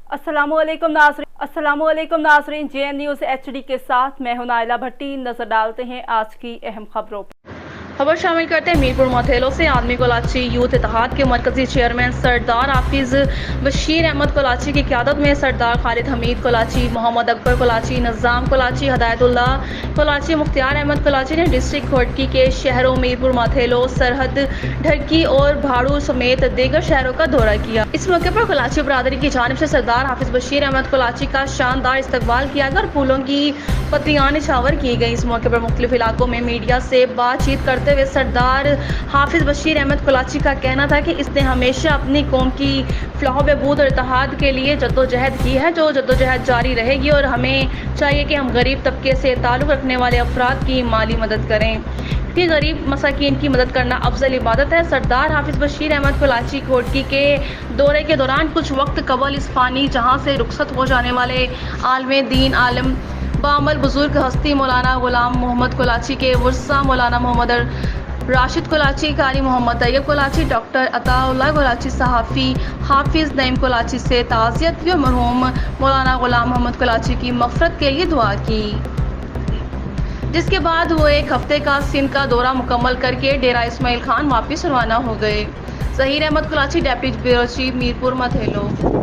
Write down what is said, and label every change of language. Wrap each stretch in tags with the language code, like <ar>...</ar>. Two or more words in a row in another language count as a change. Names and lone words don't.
<ur>السلام علیکم ناظرین، JN نیوز HD کے ساتھ میں ہوں نائلہ بھٹی. نظر ڈالتے ہیں آج کی اہم خبروں پر۔ خبر شامل کرتے ہیں میرپور موتھیلو سے. آدمی کولاچی یوتھ اتحاد کے مرکزی چیئرمین سردار حافظ بشیر احمد کولاچی کی قیادت میں سردار خالد حمید کولاچی، محمد اکبر کولاچی، نظام کولاچی، ہدایت اللہ کولاچی، مختار احمد کولاچی نے ڈسٹرکٹ گھوٹکی کے شہروں میرپور موتھیلو، سرحد، ڈہرکی اور بھاڑو سمیت دیگر شہروں کا دورہ کیا. اس موقع پر کولاچی برادری کی جانب سے سردار حافظ بشیر احمد کولاچی کا شاندار استقبال کیا گیا اور پھولوں کی پتیاں نچھاور کی گئی. اس موقع پر مختلف علاقوں میں میڈیا سے بات چیت کرتے ہوئے سردار حافظ بشیر احمد کولاچی کا کہنا تھا کہ اس نے ہمیشہ اپنی قوم کی فلاح بہبود اور اتحاد کے لیے جدوجہد کی ہے، جو جدوجہد جاری رہے گی اور ہمیں چاہیے کہ ہم غریب طبقے سے تعلق رکھنے والے افراد کی مالی مدد کریں کہ غریب مساکین کی مدد کرنا افضل عبادت ہے. سردار حافظ بشیر احمد کولاچی گھوٹکی کے دورے کے دوران کچھ وقت قبل اس فانی جہاں سے رخصت ہو جانے والے عالم دین، عالم باعمل بزرگ ہستی مولانا غلام محمد کولاچی کے ورثا مولانا محمد راشد کولاچی، قاری محمد طیب کولاچی، ڈاکٹر عطاء اللہ کولاچی، صحافی حافظ نعیم کولاچی سے تعزیت کی اور مرحوم مولانا غلام محمد کولاچی کی مغفرت کے لیے دعا کی. جس کے بعد وہ ایک ہفتے کا سندھ کا دورہ مکمل کر کے ڈیرہ اسماعیل خان واپس روانہ ہو گئے. ظہیر احمد کولاچی,</ur> <en>Deputy Bureau Chief,</en> <ur>میرپور موتھیلو.</ur>